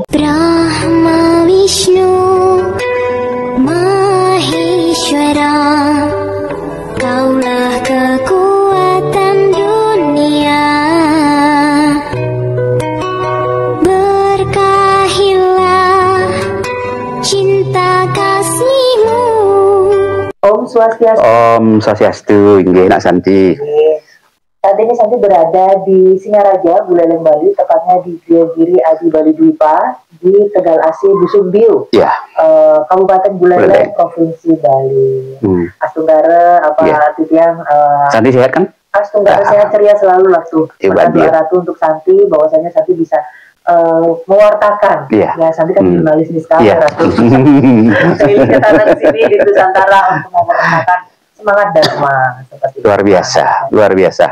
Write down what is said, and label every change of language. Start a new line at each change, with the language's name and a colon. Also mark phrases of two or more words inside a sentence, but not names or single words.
Indonesian: Brahma Vishnu Maheshwara, Kaulah kekuatan dunia, berkahilah cinta kasihmu. Om Swastiastu. Om Swastiastu, nggih Nak Santi. Saat ini Santi berada di Singaraja, Buleleng, Bali, tepatnya di Griya Giri Adi Bali Dwipa, di Tegal Asi, Busumbiu, Ya. Kabupaten Buleleng, Provinsi Bali.
Balinese: Astunggara Titiang
Indonesian: Santi sehat kan? Astunggara sehat ceria selalu lah tuh. Ratu untuk Santi, bahwasanya Santi bisa mewartakan. Ya Santi kan jurnalis nih sekarang, Ratu. Keliling ke tanah sini di Nusantara untuk mewartakan semangat Dharma seperti luar biasa, luar biasa.